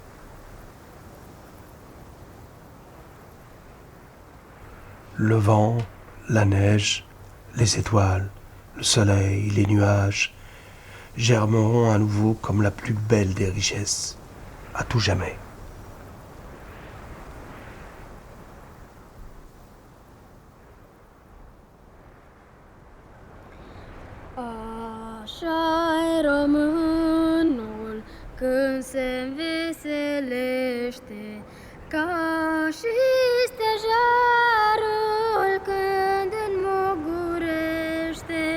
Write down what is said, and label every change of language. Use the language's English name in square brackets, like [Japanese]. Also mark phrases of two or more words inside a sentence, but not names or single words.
[French] Le vent, la neige, les étoiles, le soleil, les nuages germeront à nouveau comme la plus belle des richesses, à tout jamais. [Romanian] Așa-i românul când se înveselește, ca și stejarul când înmogurește.